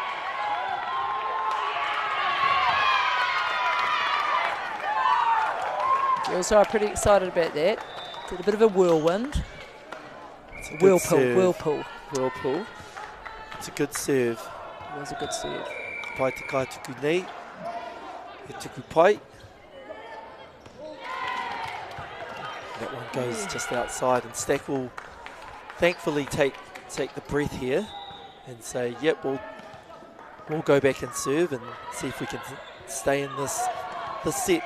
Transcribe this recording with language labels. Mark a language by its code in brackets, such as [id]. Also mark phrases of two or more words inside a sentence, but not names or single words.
[en] Girls are pretty excited about that. Did a bit of a whirlwind. Whirlpool. It's a good serve. It was a good serve. [mi] Pai te kai tuku nei. He tuku pai. [en] That one goes just outside, and Stack will thankfully take the breath here and say, yep, we'll go back and serve and see if we can stay in this set.